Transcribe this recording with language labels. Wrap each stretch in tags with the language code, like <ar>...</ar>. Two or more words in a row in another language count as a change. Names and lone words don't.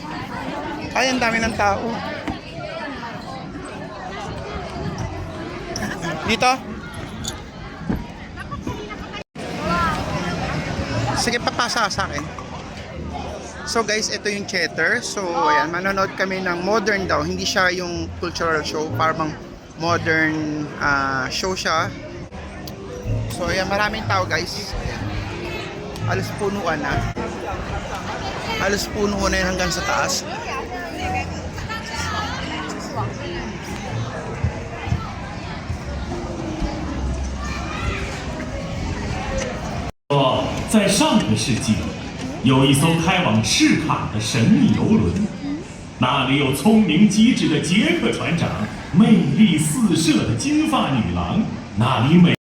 <tl>Ay, ang dami ng tao. Dito? Sige, papasa sa akin. So guys, ito yung Cheddar. So ayan, manonood kami ng modern daw. Hindi siya yung</tl> <en>cultural show,</en> <tl>parang</tl> <en>modern show</en> <tl>siya. So ayan, maraming tao guys. Ayan. Halos punuan na. Halos punuan na yun hanggang sa taas.</tl> <zh>说，在上个世纪，有一艘开往赤坎的神秘游轮，那里有聪明机智的杰克船长，魅力四射的金发女郎，那里美。</zh>